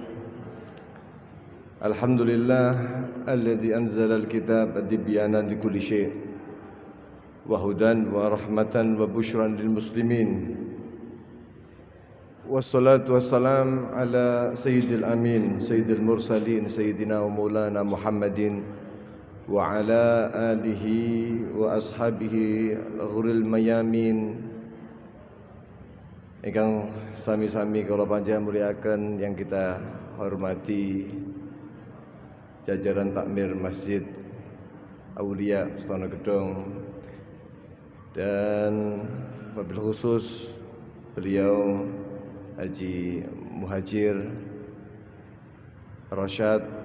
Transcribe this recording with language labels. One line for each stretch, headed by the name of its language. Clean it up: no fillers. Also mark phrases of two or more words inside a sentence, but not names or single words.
Arabic: الحمد لله الذي أنزل الكتاب تبيانا لكل شيء وهدى ورحمة وبشرى للمسلمين. والصلاة والسلام على سيد الأمين، سيد المرسلين، سيدنا ومولانا محمد وعلى آله وأصحابه الغر الميامين
Javanese: ingkang sami-sami kula panjenengan muliaken
Indonesian: yang kita hormati jajaran takmir Masjid Aulia Astana Gedong dan
Arabic: وبالخصوص
Indonesian: beliau Haji Muhajir Rasyad,